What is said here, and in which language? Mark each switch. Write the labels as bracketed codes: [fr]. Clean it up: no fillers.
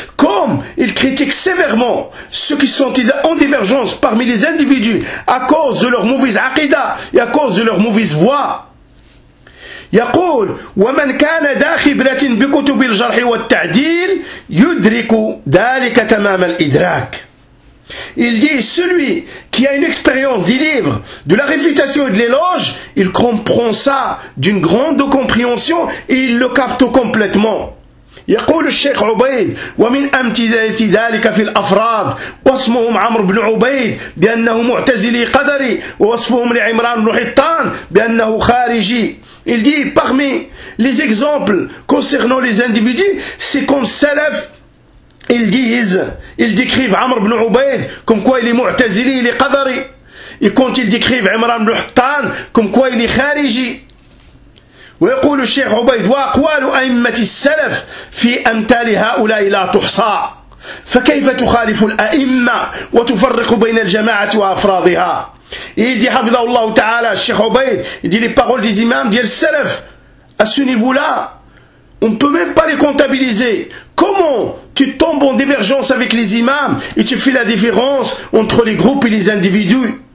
[fr] Comme ils critiquent sévèrement ceux qui sont en divergence parmi les individus à cause de leur mauvaise aqida et à cause de leur mauvaise voix. [ar] يقول ومن كان ذا خبرة بكتب الجرح والتعديل يدرك ذلك تمام الإدراك. [fr] Il dit, celui qui a une expérience des livres, de la réfutation et de l'éloge, il comprend ça d'une grande compréhension et il le capte complètement. [ar] يقول الشيخ عبيد ومن أمثلة ذلك في الأفراد وصفهم عمرو بن عبيد بأنه معتزلي قدري ووصفهم لعمران بن حطان بأنه خارجي [fr] Il dit, parmi les exemples concernant les individus, c'est comme Salaf ils décrivent Amr ibn Ubaid comme quoi il est Mu'tazili, il est Qadari. Et quand ils décrivent Imran ibn Hattan comme quoi il est Khariji. [ar] ويقول الشيخ عبيد وأقوال أئمة السلف في أمثال هؤلاء لا تحصى. فكيف تخالف الأئمة وتفرق بين الجماعة وأفرادها؟ [fr] Il dit [ar] حفظه الله تعالى الشيخ عبيد [fr] il dit les paroles des imams [ar] ديال السلف [fr] à ce niveau-là on ne peut même pas les comptabiliser. Comment tu tombes en divergence avec les imams et tu fais la différence entre les groupes et les individus